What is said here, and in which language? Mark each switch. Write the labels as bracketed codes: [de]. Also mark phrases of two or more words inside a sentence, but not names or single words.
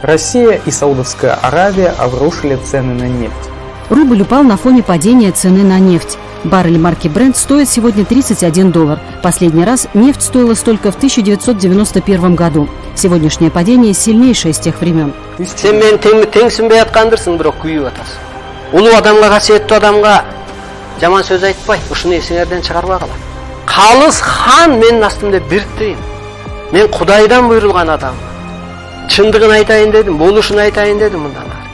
[ru] Россия и Саудовская Аравия обрушили цены на нефть. Рубль упал на фоне падения цены на нефть. Баррель марки Brent стоит сегодня $31. Последний раз нефть стоила столько в 1991 году. Сегодняшнее падение сильнейшее с тех времен. [ky] Сен мен теңсинбей аткандырсың, бирок күйүп атасың. Улуу адамга, касиеттүү адамга жаман сөз айтпай, ушуну эсиңерден чыгарбагыла. Калыс хан менин астымда бир тыйын. Мен Кудайдан буйрулган адам. Чындыгын айтайын дедим, болушун айтайын дедим мындан ары.